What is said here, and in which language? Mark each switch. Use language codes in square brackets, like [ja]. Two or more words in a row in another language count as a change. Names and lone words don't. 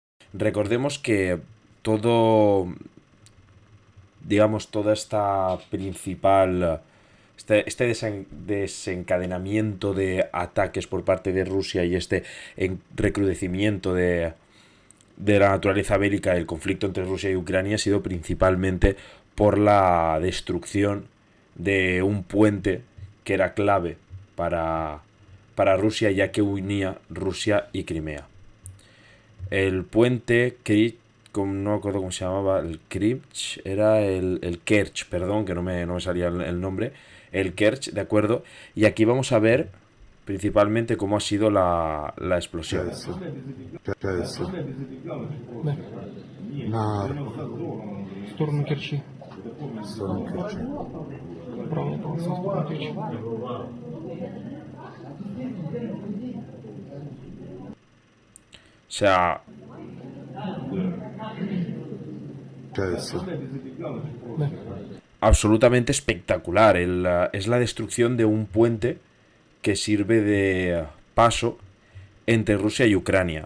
[es] Recordemos que todo, digamos, toda esta principal, desencadenamiento de ataques por parte de Rusia y este recrudecimiento de la naturaleza bélica del conflicto entre Rusia y Ucrania ha sido principalmente por la destrucción de un puente que era clave para, para Rusia, ya que unía Rusia y Crimea. El puente no me acuerdo cómo se llamaba, el Krich, era el Kerch, perdón, que no me salía el nombre, el Kerch, ¿de acuerdo? Y aquí vamos a ver principalmente cómo ha sido la explosión. [ru] Получается, Да, на в сторону Керчи. сторону Керчи. Правая полоса в сторону Керчи. [es] O sea, [ru] Получается, Да, [es] absolutamente espectacular. Es la destrucción de un puente que sirve de paso entre Rusia y Ucrania.